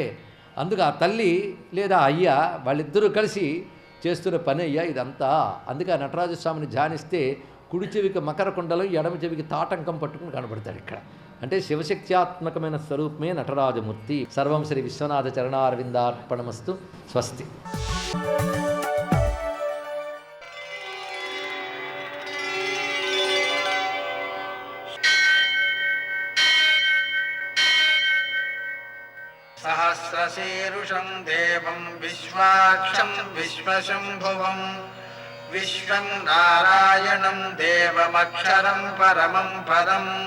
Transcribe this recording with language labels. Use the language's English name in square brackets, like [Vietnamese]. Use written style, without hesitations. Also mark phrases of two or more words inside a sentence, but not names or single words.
[Telugu] అందుకు ఆ తల్లి లేదా అయ్య వాళ్ళిద్దరూ కలిసి చేస్తున్న పని అయ్యా ఇదంతా. అందుకే ఆ నటరాజస్వామిని ధ్యానిస్తే కుడి చెవికి మకర కుండలం, ఎడమ చెవికి తాటంకం పట్టుకుని కనబడతాడు ఇక్కడ. అంటే శివశక్త్యాత్మకమైన స్వరూపమే నటరాజమూర్తి. [Sanskrit] సర్వం శ్రీ విశ్వనాథ చరణారవిందార్పణమస్తు. స్వస్తి. सहस्रशीर्षं देवं विश्वाक्षं विश्वशम्भुवं विश्वं नारायणं देवमक्षरं परमं पदं